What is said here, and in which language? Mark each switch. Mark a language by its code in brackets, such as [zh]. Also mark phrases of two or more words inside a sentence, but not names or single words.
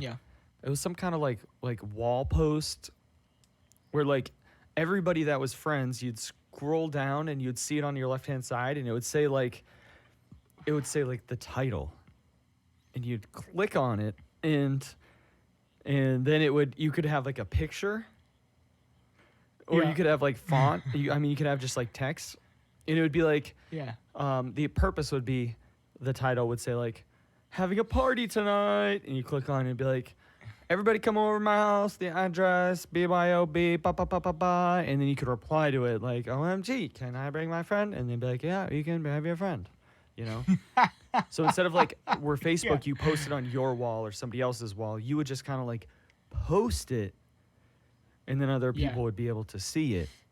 [en] it was some kind of like wall post where like everybody that was friends, you'd scroll down and you'd see it on your left-hand side, and it would say like the title, and you'd click on it, and then you could have like a picture, or you could have like font. You could have just like text, and it would be like, the purpose would be, the title would say like, having a party tonight, and you click on it and be like, everybody come over to my house, the address, BYOB, ba ba ba ba ba, and then you could reply to it like, OMG, can I bring my friend? And then be like, yeah, you can have your friend, you know? So instead of like, where Facebook, you post it on your wall or somebody else's wall, you would just kind of like post it, and then other people would be able to see it.